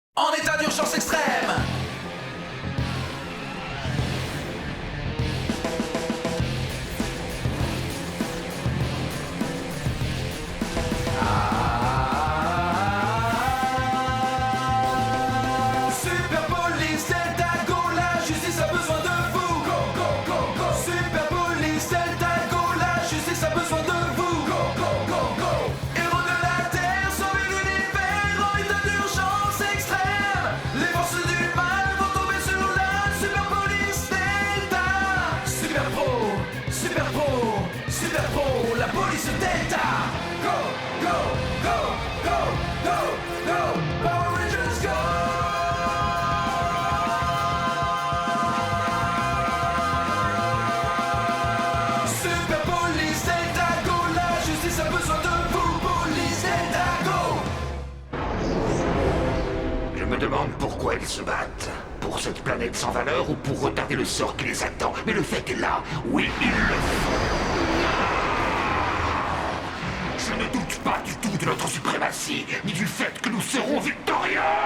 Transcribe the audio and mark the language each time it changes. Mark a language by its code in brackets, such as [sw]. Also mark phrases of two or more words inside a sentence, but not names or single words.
[fr] En état d'urgence extrême. Super Police Delta Go, la justice a besoin de vous. [en] Go, go, go, go. [fr] Super Police Delta Go, la justice a besoin de vous. [en] Go, go, go, go. [fr] Héros de la Terre, sauvez l'univers en état d'urgence extrême. Les forces du mal vont tomber sur la Super Police Delta. Super Pro, Super Pro, Super Pro, la police Delta. [en] Go, go, go, go, go, go. [fr] Power Rangers go. Super Police Delta Go, la justice a besoin de vous. Police Delta Go. Je me demande pourquoi ils se battent. Pour cette planète sans valeur ou pour retarder le sort qui les attend. Mais le fait est là. Oui, ils le font. Je ne doute pas du tout de notre suprématie, ni du fait que nous serons victorieux.